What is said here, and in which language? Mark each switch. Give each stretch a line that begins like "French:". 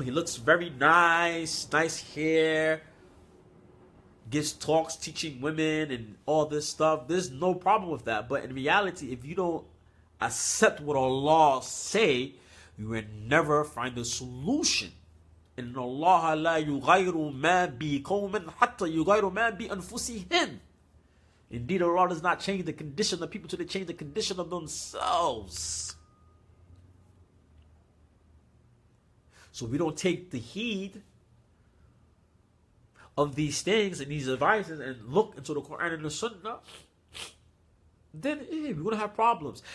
English: He looks very nice hair, gives talks teaching women and all this stuff. There's no problem with that. But in reality, if you don't accept what Allah say, you will never find a solution.
Arabic: إن الله لا يغير ما بقوم حتى يغيروا ما بأنفسهم.
English: Indeed, Allah does not change the condition of people till they change the condition of themselves. So we don't take the heed of these things and these advices and look into the Quran and the Sunnah, then we're going to have problems.